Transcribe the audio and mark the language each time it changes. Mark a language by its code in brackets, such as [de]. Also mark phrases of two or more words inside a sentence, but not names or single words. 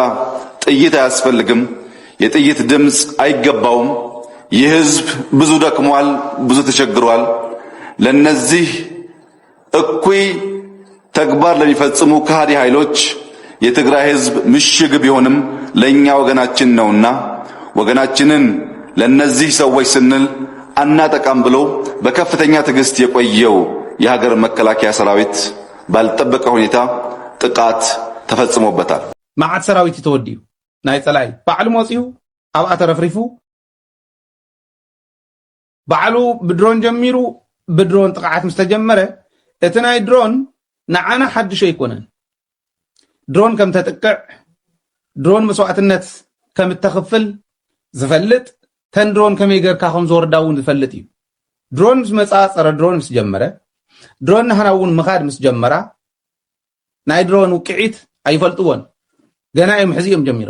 [am] ጥይት አያስፈልግም፣ የጥይት ድምጽ አይገባውም፣ ይህ ህዝብ ብዙ ደክሟል፣ ብዙ ተቸግሯል፣ ለነዚህ እኩይ ተግባር ለሚፈጽሙ ከሃዲ ኃይሎች የትግራይ ህዝብ ምሽግ ቢሆንም ለኛ ወገናችን ነውና ወገናችንን ለነዚህ ሰዎች ስንል አናጠቃም ብሎ በከፍተኛ ትዕግስት የቆየው የሀገር መከላከያ ሰራዊት ባልጠበቀ ሁኔታ ጥቃት ተፈጽሞበታል። [ti] ማዓት ሰራዊት ተወዲዩ ናይ ጸላይ ባዕሉ ሞጺኡ ኣብኣ ተረፍሪፉ ባዕሉ ብድሮን ጀሚሩ ብድሮን ጥቃዓት ምስተጀመረ እቲ ናይ ድሮን ንዓና ሓድሽ ኣይኮነን። ድሮን ከም ተጥቅዕ ድሮን መስዋዕትነት ከም ተኽፍል ዝፈልጥ ተን ድሮን ከመይ ጌርካ ከም ዝወርዳ እውን ዝፈልጥ እዩ። ድሮን ምስ መጻ ጸረ ድሮን ምስ ጀመረ ድሮን ንሕና እውን ምኻድ ምስ ጀመራ ናይ ድሮን ውቅዒት ኣይፈልጥዎን። ገና እዮም ሕዚኦም